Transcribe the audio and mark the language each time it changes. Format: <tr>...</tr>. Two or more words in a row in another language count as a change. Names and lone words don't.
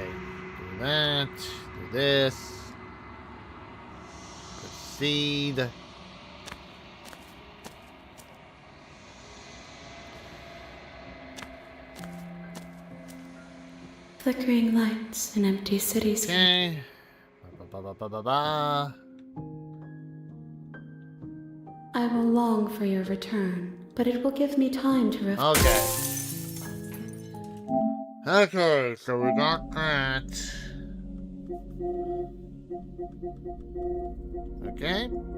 <en>Do that. Do this. Proceed. Flickering lights in empty cityscape. Okay. Ba, ba, ba, ba, ba, ba. I will long for your return, but it will give me time to Okay. Okay, so we got that. Okay.</en>